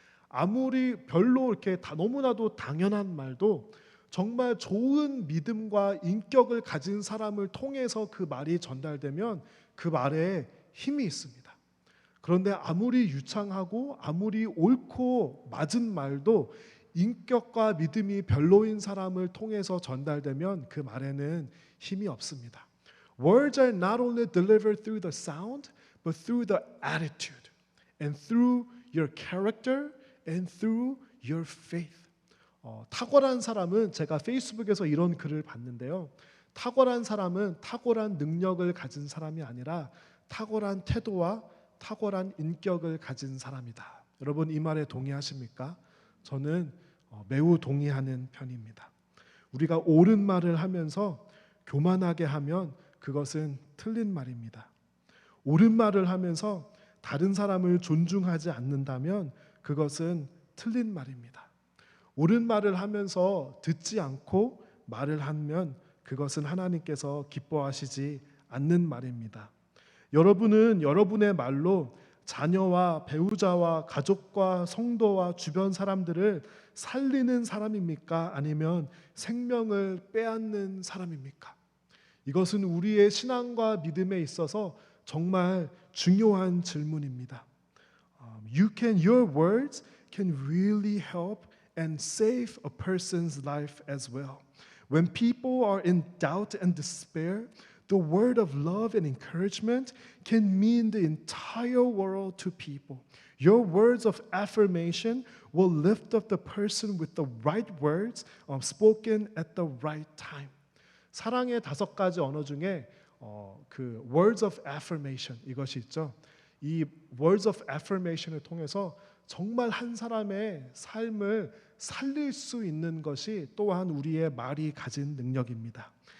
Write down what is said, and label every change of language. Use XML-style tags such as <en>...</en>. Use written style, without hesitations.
<ko>아무리 별로 이렇게 너무나도 당연한 말도 정말 좋은 믿음과 인격을 가진 사람을 통해서 그 말이 전달되면 그 말에 힘이 있습니다. 그런데 아무리 유창하고 아무리 옳고 맞은 말도 인격과 믿음이 별로인 사람을 통해서 전달되면 그 말에는 힘이 없습니다.</ko> <en>Words are not only delivered through the sound, but through the attitude, and through your character, and through your faith.</en> <ko>탁월한 사람은, 제가 페이스북에서 이런 글을 봤는데요. 탁월한 사람은 탁월한 능력을 가진 사람이 아니라 탁월한 태도와 탁월한 인격을 가진 사람이다. 여러분 이 말에 동의하십니까? 저는 매우 동의하는 편입니다. 우리가 옳은 말을 하면서 교만하게 하면 그것은 틀린 말입니다. 옳은 말을 하면서 다른 사람을 존중하지 않는다면 그것은 틀린 말입니다. 옳은 말을 하면서 듣지 않고 말을 하면 그것은 하나님께서 기뻐하시지 않는 말입니다. 여러분은 여러분의 말로 자녀와 배우자와 가족과 성도와 주변 사람들을 살리는 사람입니까? 아니면 생명을 빼앗는 사람입니까? 이것은 우리의 신앙과 믿음에 있어서 정말 중요한 질문입니다.</ko> <en>Your words can really help and save a person's life as well. When people are in doubt and despair, the word of love and encouragement can mean the entire world to people. Your words of affirmation will lift up the person with the right words spoken at the right time.</en> <ko>사랑의 5가지 언어 중에 그</ko> <en>words of affirmation</en> <ko>이것이 있죠. 이</ko> <en>words of affirmation</en> <ko>을 통해서 정말 한 사람의 삶을 살릴 수 있는 것이 또한 우리의 말이 가진 능력입니다.</ko>